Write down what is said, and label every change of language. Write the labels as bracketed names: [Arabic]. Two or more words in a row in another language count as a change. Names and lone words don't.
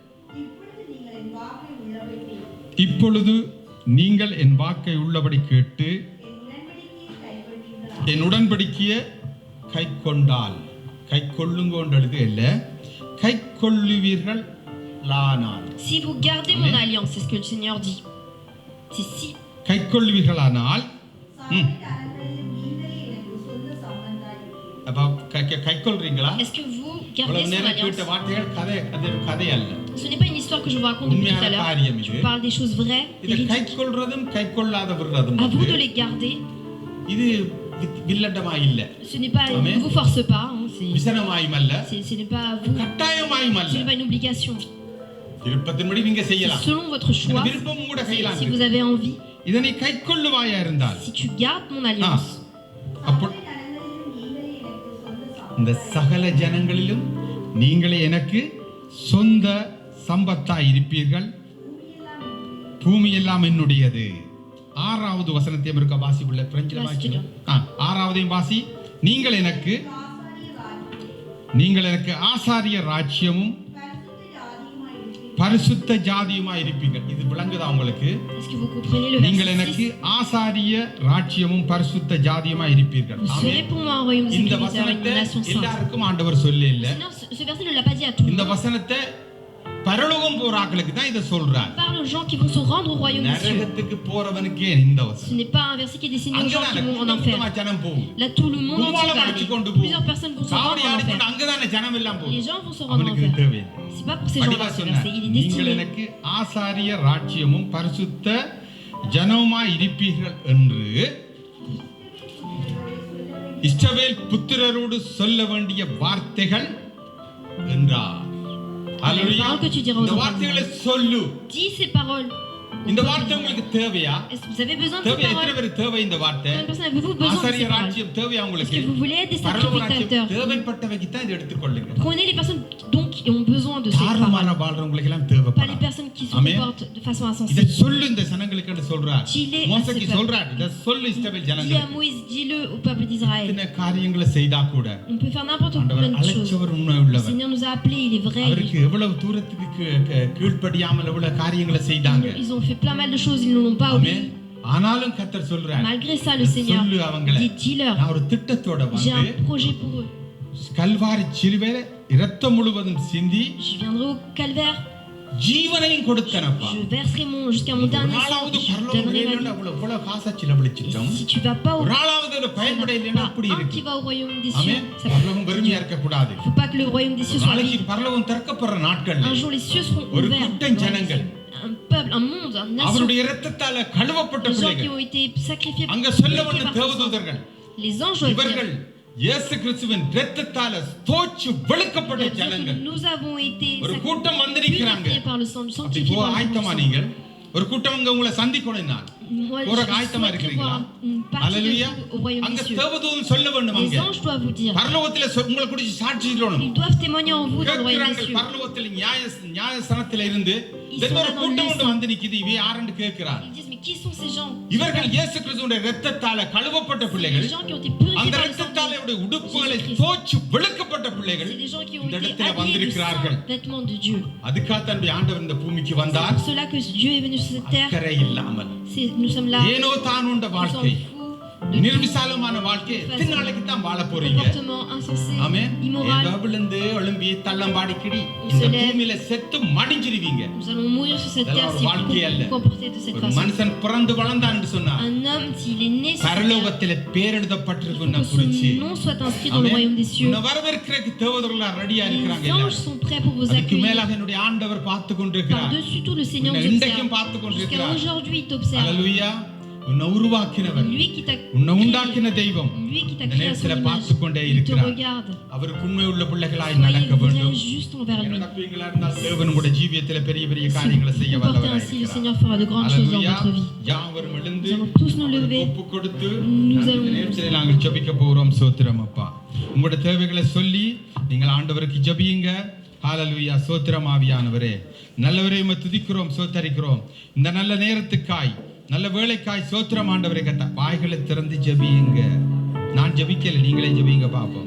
[Tamil] இப்பொழுது நீங்கள் என் வாக்கை உள்ளபடி கேட்டு என் உடன்படிக்கையை கை கொண்டால் கை கொள்ளுங்கோன்றது இல்லை கை கொள்ளுவீர்கள். [French] Si vous gardez mon alliance, c'est ce que le Seigneur dit. C'est si. [Tamil] கை கொள்ளுவீர்களானால் அப்ப கை கொள்றீங்களா? [French] Est-ce que vous gardez son alliance? [Tamil] வார்த்தைகள் கதை அல்ல. [French] Ce n'est pas une histoire que je vous raconte depuis tout à l'heure. Je vous parle des choses vraies, [Tamil] இத கை [French] véridiques. [Tamil] கொள்றதும் கை கொள்ளாத விடுறதும் [French] À vous de les garder. [Tamil] இது வில்லட்டமா இல்ல, [French] Ce n'est pas, ne vous force pas. Hein, [Tamil] விசனமாயும் அல்ல, [French] ce n'est pas à vous. [Tamil] கட்டாயமாயும் [French] Ce [Tamil] அல்ல. [French] n'est pas une obligation. [Tamil] விருப்பத்தின்படி நீங்க [French] C'est [Tamil] செய்யலாம். [French] selon votre choix. [Tamil] விருப்பம் கூட செய்யலாம். [French] Si vous avez envie, [Tamil] இதனை கை கொள்ளுவாயா இருந்தால் [French] si tu gardes mon alliance, [Tamil] அப்போ இந்த சகல ஜனங்களிலும் நீங்களே எனக்கு சொந்த சம்பத்தாய் இருப்பீர்கள். பூமி எல்லாம் என்னுடையது. 6வது வசனத்தையும் இருக்க வாசிப்புள்ள பிரெஞ்சில் வாசி. 6வதையும் வாசி. நீங்கள் எனக்கு ஆசாரிய ராஜ்யமும் பரிசுத்த ஜாதியுமாய் இருப்பீர்கள். இது விளங்குதா உங்களுக்கு? [French] est-ce que vous comprenez le [Tamil] நீங்கள் [French] verset [Tamil] எனக்கு [French] 6? [Tamil] ஆசாரிய ராஜ்யமும் பரிசுத்த ஜாதியுமாய் இருப்பீர்கள். [French] Vous serez pour moi un royaume de [Tamil] இந்த [French] sacrificateurs et une [Tamil] வசனத்தை [French] nation sainte. [Tamil] எல்லாருக்கும் ஆண்டவர் சொல்ல இல்ல. [French] Sinon, ce verset ne l'a pas dit à tout le [Tamil] இந்த [French] monde. [Tamil] வசனத்தை பரலோகம் போறாக்களுக்கு தான் இத சொல்றார். [French] Il parle aux gens qui vont se rendre au royaume des cieux. [Tamil] நரகத்துக்கு போறவனுக்கு இந்த [French] Ce [Tamil] வசனம். [French] n'est pas un verset qui est destiné aux gens qui [Tamil] அங்கதானே [French] vont en enfer. [Tamil] கூட்டமா ஜனம் போகும். [French] Là, tout le monde entier [Tamil] கும்மாளம் [French] va [Tamil] அடிச்சு [French] aller. [Tamil] கொண்டு போகும். [French] Plusieurs personnes vont se [Tamil] காவடி [French] rendre en [Tamil] ஆடிக்கொண்டு [French] enfer. [Tamil] அங்கதானே ஜனம் எல்லாம் [French] Les [Tamil] போகும். [French] gens vont se rendre en [Tamil] அவனுக்கு [French] enfer. [Tamil] தேவை. [French] C'est pas pour ces gens-là, ce verset. Il est [Tamil] நீங்கள் [French] destiné. [Tamil] எனக்கு ஆசாரிய ராஜ்யமும் பரிசுத்த ஜனமுமாய் இருப்பீர்கள் என்று இஸ்ரவேல் புத்திரரோடு சொல்ல வேண்டிய வார்த்தைகள் என்றார். அல்லேலூயா. [French] paroles que tu diras aux [Tamil] இந்த [French] enfants. [Tamil] வார்த்தைகளை சொல்லு. [French] Dis ces paroles. [Tamil] இந்த வார்த்தை உங்களுக்கு தேவையா? [French] Est-ce que vous avez besoin de ces [Tamil] தேவை. எத்தனை [French] paroles? [Tamil] பேருக்கு தேவை இந்த வார்த்தை? [French] Combien de personnes avez-vous besoin de [Tamil] ஆசாரிய [French] ces paroles? [Tamil] ராஜ்யம் தேவையா [French] Est-ce [Tamil] உங்களுக்கு? [French] que vous voulez être des [Tamil] பரலோக ராஜ்யம் [French] sacrificateurs? [Tamil] தேவைப்பட்டவைக்கு தான் இதை எடுத்துக்கொள்ளுங்க. [French] Prenez les personnes donc qui ont besoin de ces [Tamil] தாராளமான [French] paroles. [Tamil] வாழ்றவங்களுக்கு எல்லாம் [French] Pas les [Tamil] தேவைப்படும். [French] personnes qui se Amen. comportent de façon [Tamil] இதை [French] insensée. [Tamil] சொல்லு இந்த ஜனங்களுக்கு சொல்றார். [French] Dis-les à [Tamil] மோசேக்கு [French] ces peuples. [Tamil] சொல்றார். இதை சொல்லு இஸ்ரவேல் [French] Dis à [Tamil] ஜனங்களுக்கு. [French] Moïse, dis-le au peuple d'Israël. [Tamil] இத்தனை காரியங்களை செய்தா கூட [French] On peut faire n'importe [Tamil] ஆண்டவர் [French] combien de choses. [Tamil] அழைச்சவர் உண்மை [French] Le [Tamil] உள்ளவர். [French] Seigneur nous a appelés, il est vrai. [Tamil] அவருக்கு எவ்வளவு தூரத்துக்கு கீழ்ப்படியாமல் எவ்வளவு காரியங்களை செய்தாங்க. [French] Ils ont fait plein mal de choses, ils ne l'ont pas [Tamil] ஆமென். [French] obéi. [Tamil] ஆனாலும் கர்த்தர் சொல்றார். [French] Malgré ça, le Seigneur [Tamil] சொல்லு அவங்கள. [French] dit, dis-leur, [Tamil] நான் ஒரு திட்டத்தோட [French] j'ai [Tamil] வந்து [French] un projet pour eux. [Tamil] கல்வாரி சிலுவையில இரத்தம் முழுவதும் சிந்தி [French] Je viendrai au calvaire, [Tamil] ஜீவனையும் கொடுத்தனப்பா. [French] je verserai jusqu'à mon dernier sang, [Tamil] ஒராளாவது [French] je [Tamil] பரலோகம் [French] donnerai ma [Tamil] இல்லைன்னா [French] vie. [Tamil] அவ்வளவு காசை செலவழிச்சிட்டோம். [French] Si tu vas pas au [Tamil] ஒராளாவது ஒரு பயன்பட இல்லைன்னா அப்படி [French] un [Tamil] இருக்கு. [French] qui va au royaume des cieux, [Tamil] ஆமென். [French] ça [Tamil] பரலோகம் வெறுமையா இருக்க கூடாது. [French] faut pas que le royaume des cieux soit [Tamil] நாளைக்கு [French] vide. [Tamil] பரலோகம் திறக்கப்படுற நாட்கள்ல [French] Un jour les cieux seront [Tamil] ஒரு [French] ouverts. [Tamil] கூட்டம் ஜனங்கள் [French] Un peuple, un monde, une nation. [Tamil] அவருடைய இரத்தத்தால கழுவப்பட்ட [French] Les gens qui [Tamil] பிள்ளைகள் [French] ont été sacrifiés [Tamil] அங்க [French] purifiés [Tamil] சொல்லப்பட்ட [French] par son sang. [Tamil] தேவதூதர்கள் [French] Les anges doivent [Tamil] இவர்கள் [French] dire, [Tamil] இயேசு கிறிஸ்துவின் இரத்தத்தால தோச்சு வெளுக்கப்பட்ட [French] doivent dire [Tamil] ஜனங்கள். [French] que nous avons été [Tamil] ஒரு கூட்டம் வந்திருக்கிறாங்க. [French] purifiés par le sang du [Tamil] அப்படி [French] sanctifié [Tamil] போக [French] par le [Tamil] ஆயத்தமா [French] sang. [Tamil] நீங்கள்? ஒரு கூட்டம் உங்களை சந்திக்கணும். [French] Moi, [Tamil] ஒரு [French] je [Tamil] ஆயத்தமா [French] souhaite [Tamil] இருக்கீங்களா? [French] voir une partie de [Tamil] அல்லேலூயா. [French] vous au royaume [Tamil] அங்க [French] des cieux. [Tamil] தேவதூதன் சொல்ல வேண்டும். [French] Les [Tamil] அங்க [French] anges doivent vous dire. [Tamil] பரலோகத்திலே உங்களை குறித்து சாட்சி சொல்லணும். [French] Ils doivent témoigner en vous dans le royaume des cieux. [Tamil] பரலோகத்திலே நியாயஸ்தானத்திலே இருந்து ஒரு கூட்டம் ஒன்று வந்து நிக்குது. இவை யாருன்னு கேட்கிறார். [French] Ils disent mais qui sont ces gens? [Tamil] இவர்கள் இயேசு கிறிஸ்துவின் இரத்தத்தால கழுவப்பட்ட பிள்ளைகள். [French] Les gens qui ont été purifiés [Tamil] அந்த [French] par le sang [Tamil] இரத்தத்தாலே [French] de [Tamil] உடுப்புகளை [French] Jésus-Christ. [Tamil] தோச்சு வெளுக்கப்பட்ட பிள்ளைகள். [French] C'est des gens qui ont [Tamil] இந்த [French] été [Tamil] இடத்துல [French] habillés de [Tamil] வந்திருக்கிறார்கள். [French] saints vêtements de Dieu. [Tamil] அதுக்காக தான் ஆண்டவர் இந்த பூமிக்கு [French] C'est [Tamil] வந்தார். [French] pour cela que Dieu est venu sur cette terre. [Tamil] அக்கறை இல்லாமல் [French] Nous sommes là. [Tamil] ஏனோ தானுண்ட [French] Nous [Tamil] வாழ்க்கை, [French] sommes fous. [Tamil] நிர்விசாலமான வாழ்க்கை, எத்தனை நாளைக்கு தான் வாழ போறீங்க? [French] Comportement insensé, [Tamil] ஆமென். [French] immoral. [Tamil] ஏதோ விழுந்து எழும்பி தள்ளம்பாடி கிடி இந்த பூமியில செத்து மடிஞ்சிருவீங்க. [French] Nous allons mourir sur cette terre si [Tamil] வாழ்க்கையே [French] vous comportez de cette [Tamil] ஒரு [French] façon. [Tamil] மனுஷன் பிறந்து வளர்ந்தான் என்று சொன்னார். [French] Un homme, s'il est né sur cette terre, [Tamil] பரலோகத்திலே பேர் [French] il [Tamil] எழுதப்பட்டிருக்கும் [French] faut que [Tamil] குறிச்சி [French] son nom soit inscrit dans le royaume des cieux. [Tamil] உன்னை வரவேற்கிறதுக்கு தேவதூதர்கள் ரெடியா இருக்கிறாங்க. [French] Les anges sont prêts pour vous [Tamil] அதுக்கு [French] accueillir. [Tamil] மேலாக என்னுடைய ஆண்டவர் பார்த்து கொண்டிருக்கிறார். [French] Par-dessus tout, le Seigneur nous [Tamil] இன்றைக்கும் பார்த்து [French] observe. Jusqu'à [Tamil] கொண்டிருக்கிறார். [French] aujourd'hui, il t'observe. [Tamil] அல்லேலூயா. உன்னை உருவாக்கினவர், [French] Lui qui t'a [Tamil] உன்னை [French] créé, [Tamil] உண்டாக்கின தெய்வம் [French] lui qui t'a [Tamil] இந்த [French] créé à son [Tamil] நேரத்துல [French] image, [Tamil] பார்த்து கொண்டே [French] il te [Tamil] இருக்கிறார். [French] regarde. [Tamil] அவருக்கு உண்மை உள்ள பிள்ளைகளாய் [French] Soyez [Tamil] நடக்க வேண்டும். [French] bien juste envers lui. [Tamil] நடப்பீங்களா இருந்தால் தேவன் உங்களுடைய ஜீவியத்திலே பெரிய பெரிய காரியங்களை செய்ய [French] Comportez [Tamil] வல்லவராய் [French] ainsi, le [Tamil] இருக்கிறார். [French] Seigneur fera de grandes choses dans [Tamil] அல்லேலூயா. [French] votre vie. [Tamil] யாவரும் எழுந்து [French] Nous allons tous nous lever. [Tamil] ஒப்பு கொடுத்து [French] Nous [Tamil] இந்த [French] allons- [Tamil] நேரத்திலே நாங்கள் ஜெபிக்க போகிறோம். சோத்திரம் அப்பா. உங்களுடைய தேவைகளை சொல்லி நீங்கள் ஆண்டவருக்கு ஜெபியுங்க. ஹalleluya. சோத்திரம் ஆவியானவரே, நல்லவரே உம்மை துதிக்கிறோம், சோத்தரிக்கிறோம். இந்த நல்ல நேரத்துக்காய், நல்ல வேளைக்காய் சோத்திரம் ஆண்டவரே. கட்ட வாய்களை திறந்து ஜெபியுங்க. நான் ஜெபிக்கல, நீங்களே ஜெபிங்க பாப்போம்.